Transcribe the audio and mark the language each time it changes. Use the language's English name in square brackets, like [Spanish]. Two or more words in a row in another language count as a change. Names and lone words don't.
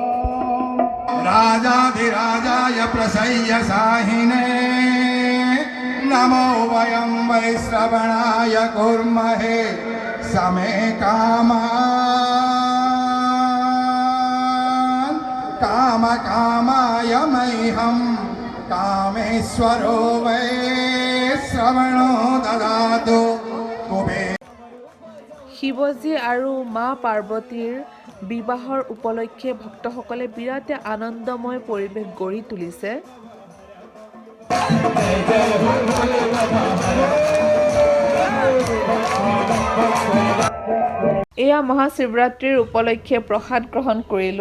[Sanskrit] राजाधिराजाय प्रसह्य साहिने नमो वयं वै श्रवणाय कुर्महे समे कामान् कामकामाय मह्यं कामेश्वरो वै श्रवणो ददातु कुबेर [Assamese] শিৱজী আৰু মা পাৰ্বতীৰ বিবাহৰ উপলক্ষে ভক্তসকলে বিৰাটে আনন্দময় পৰিৱেশ গঢ়ি তুলিছে। এয়া মহাশিৱৰাত্ৰিৰ উপলক্ষে প্ৰসাদ গ্ৰহণ কৰিলোঁ।